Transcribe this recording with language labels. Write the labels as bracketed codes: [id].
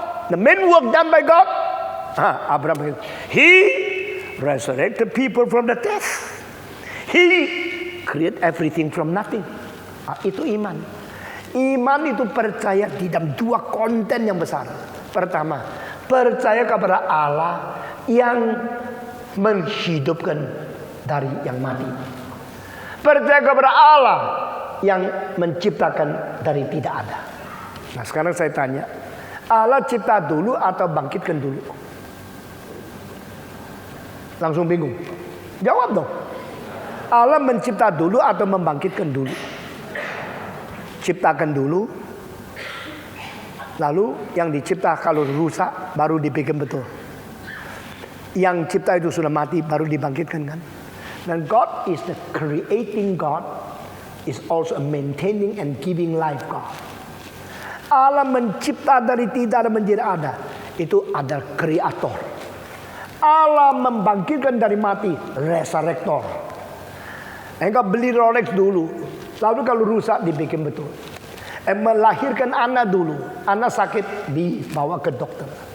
[en] The main work done by God? Abraham, He resurrected people from the death. He create everything from nothing. [id] Itu iman. Iman itu percaya di dalam dua konten yang besar. Pertama, percaya kepada Allah yang menghidupkan dari yang mati. Percaya kepada Allah yang menciptakan dari tidak ada. Nah, sekarang saya tanya, Allah cipta dulu atau bangkitkan dulu? Langsung bingung. Jawab dong. Allah mencipta dulu atau membangkitkan dulu? Ciptakan dulu, lalu yang dicipta kalau rusak baru dibikin betul. Yang cipta itu sudah mati baru dibangkitkan kan? Dan [en] God is the creating God, is also a maintaining and giving life God. [id] Allah mencipta dari tidak ada menjadi ada, itu adalah kreator. Allah membangkitkan dari mati, resurrector. Engkau beli Rolex dulu, lalu kalau rusak dibikin betul. Melahirkan anak dulu, anak sakit dibawa ke dokter.